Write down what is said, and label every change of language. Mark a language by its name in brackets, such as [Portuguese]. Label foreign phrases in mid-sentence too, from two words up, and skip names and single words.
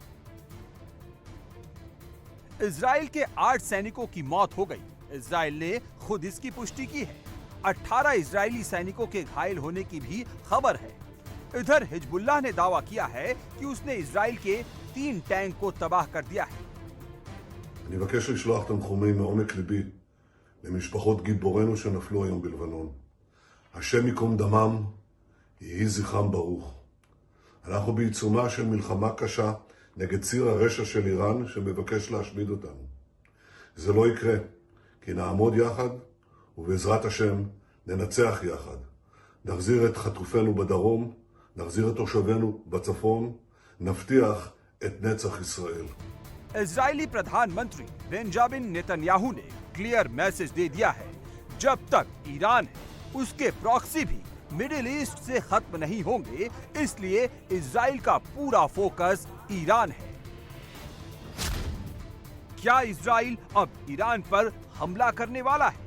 [Hindi] इजराइल के 8 सैनिकों की मौत हो गई। इजराइल ने खुद इसकी पुष्टि की है। 18 इजरायली सैनिकों के घायल होने की भी खबर है। इधर हिजबुल्लाह ने दावा किया है कि उसने इजराइल के 3 टैंक को तबाह कर दिया है। [Hebrew] אני מבקש לשלוח תנחומים מעומק ליבי למשפחות גיבורינו שנפלו היום בלבנון. השם ייקום דמם, יהי זכרם ברוך. אנחנו בעיצומה של מלחמה קשה נגד ציר הרשע של איראן שמבקש להשמיד אותנו. זה לא יקרה, כי נעמוד יחד ובעזרת השם ננצח יחד. נחזיר את חטופינו בדרום, נחזיר את תושבינו בצפון, נבטיח את נצח ישראל. [Hindi] इजरायली प्रधानमंत्री बेंजामिन नेतन्याहू ने [English] clear message [Hindi] दे दिया है, जब तक ईरान है उसके प्रॉक्सी भी मिडिल ईस्ट से खत्म नहीं होंगे, इसलिए इजराइल का पूरा फोकस ईरान है। क्या इजराइल अब ईरान पर हमला करने वाला है?